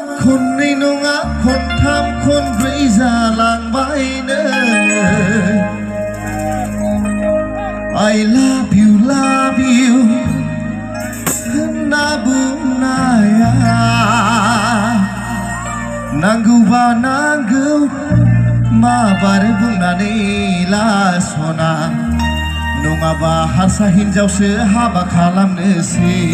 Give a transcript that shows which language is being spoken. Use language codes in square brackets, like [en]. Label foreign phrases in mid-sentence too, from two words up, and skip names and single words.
[brx] खननै नङा खनथाम खनब्रै जालांबायनो [en] I love you [brx] होनना बुंनाया नांगौबा नांगौ माबार बुंनानै लासना नङाबा हारसा हिनजावसो हाबा खालामनोसै